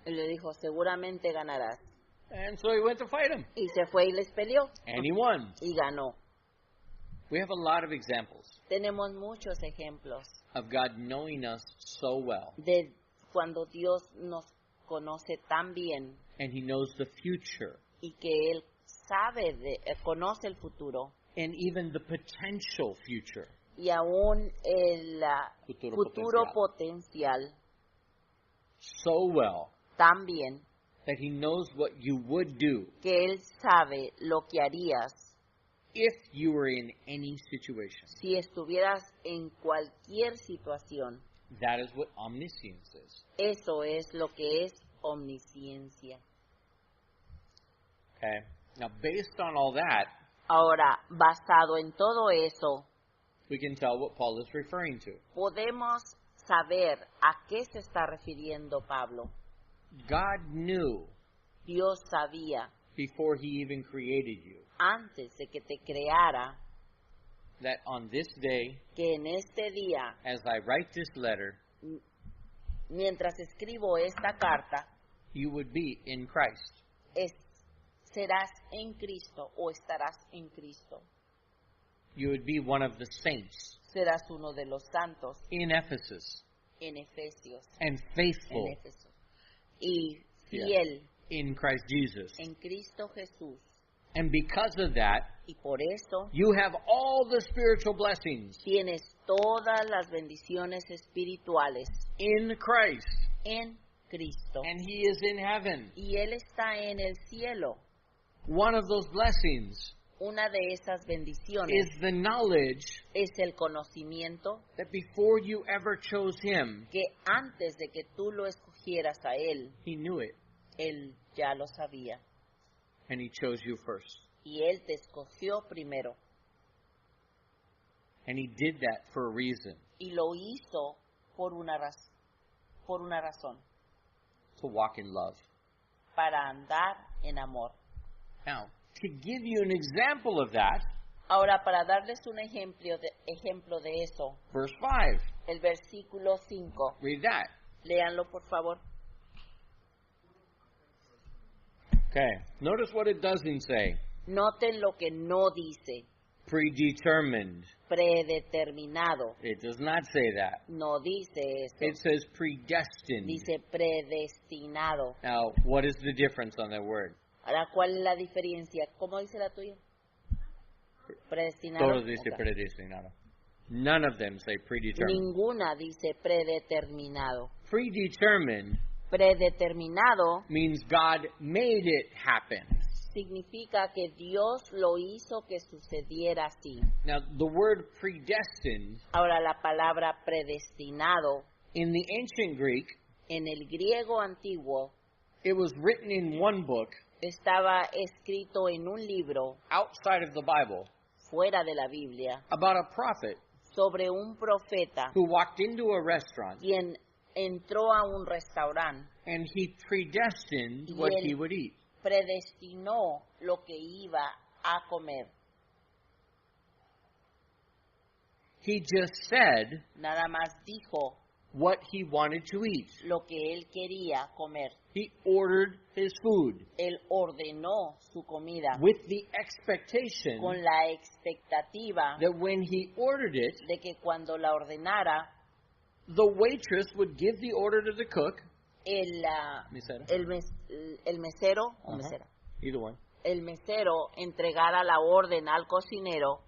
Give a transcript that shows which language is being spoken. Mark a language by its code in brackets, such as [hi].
[es] Y le dijo, seguramente ganarás. [en] And so he went to fight him. [es] Y se fue y les peleó. [en] And he won. [es] Y ganó. [en] We have a lot of examples [es] Tenemos muchos ejemplos [en] of God knowing us so well. [es] de cuando Dios nos conoce tan bien [en] And he knows the future. [es] y que Él conoce el futuro [en] And even the potential future. [es] y aún el Futuro potencial [en] So well [es] tan bien [en] that he knows what you would do [es] que Él sabe lo que harías [en] if you were in any situation. [es] si estuvieras en cualquier situación. [en] That is what omniscience is. [es] Eso es lo que es omnisciencia. [en] Okay? Now, based on all that, [es] Ahora, basado en todo eso, [en] we can tell what Paul is referring to. [es] podemos saber a qué se está refiriendo Pablo. [en] God knew [es] Dios sabía [en] before he even created you [es] antes de que te creara [en] that on this day, [es] que en este día, [en] as I write this letter, [es] mientras escribo esta carta, [en] you would be in Christ. [es] serás en Cristo o estarás en Cristo. [en] You would be one of the saints [es] Serás uno de los santos [en] in Ephesus [es] en Efesios, [en] and faithful [es] en Éfeso, y fiel [en] in Christ Jesus. [es] en Cristo Jesús. [en] And because of that, [es] Y por eso [en] you have all the spiritual blessings [es] tienes todas las bendiciones espirituales [en] in Christ. [es] en Cristo. [en] And he is in heaven. [es] Y Él está en el cielo. [en] One of those blessings [es] Una de esas bendiciones [en] is the knowledge [es] es el conocimiento [en] that before you ever chose Him, [es] que antes de que tú lo escogieras a Él, [en] He knew it, [es] Él ya lo sabía. [en] and He chose you first. [es] Y Él te escogió primero. [en] And He did that for a reason, [es] Y lo hizo por una razón, [en] to walk in love. [es] para andar en amor. [en] Now, to give you an example of that, [es] Ahora, para darles un ejemplo de eso, [en] verse 5, [es] el versículo 5, [en] read that. [es] léanlo por favor. [en] Okay, notice what it doesn't say. [es] Noten lo que no dice, [en] Predetermined. [es] predeterminado. [en] It does not say that. [es] No dice eso. [en] It says predestined. [es] Dice predestinado. [en] Now, what is the difference on that word? [es] Ahora, ¿cuál es la diferencia? ¿Cómo dice la tuya? Predestinado. Todos dice Ok. predestinado. [en] None of them say predetermined. [es] Ninguna dice predeterminado. [en] Predetermined [es] Predeterminado [en] means God made it happen. [es] significa que Dios lo hizo que sucediera así. [en] Now, the word predestined [es] Ahora, la palabra predestinado [en] in the ancient Greek, [es] en el griego antiguo [en] it was written in one book [es] estaba escrito en un libro [en] outside of the Bible [es] fuera de la Biblia [en] about a prophet [es] sobre un profeta [en] who walked into a restaurant [es] quien entró a un restaurante, [en] and he predestined [es] Y [en] what [es] él- [en] he would eat. [es] predestinó lo que iba a comer. [en] He just said [es] Nada más dijo [en] what he wanted to eat. [es] lo que él quería comer. [en] He ordered his food [es] Él ordenó su comida [en] with the expectation [es] con la expectativa [en] that when he ordered it, [es] de que cuando la ordenara, [en] the waitress would give the order to the cook. [es] el, Mesera. el mesero o Uh-huh. mesera, [en] Either one. [es] el mesero entregara la orden al cocinero,